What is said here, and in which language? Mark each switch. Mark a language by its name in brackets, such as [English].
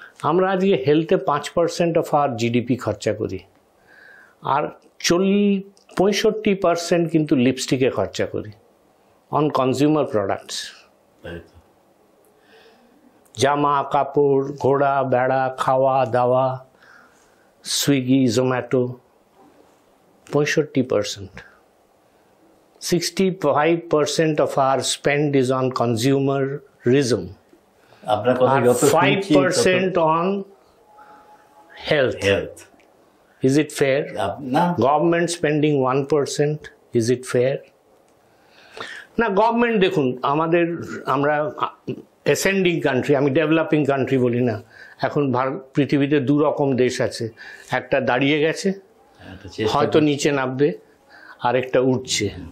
[Bangla] আমরা আজকে হেলথে 5% of আর GDP খরচা করি, আর 65% কিন্তু লিপস্টিকে খরচা করি, [English] On consumer products. [Bangla] জামা কাপড়, ঘোড়া বেড়া, খাওয়া দাওয়া, Swiggy Zomato, 65%। [English] 65% of our spend is on consumerism, and 5% on health. Is it fair? No. Government spending 1%, is it fair? [Bangla] না, গভর্নমেন্ট দেখুন, আমরা অ্যাসেন্ডিং কান্ট্রি, আমি ডেভেলপিং কান্ট্রি বলি না। এখন পৃথিবীতে 2 রকম দেশ আছে, একটা দাঁড়িয়ে গেছে, হয়তো নিচে নামবে, আর একটা উঠছে।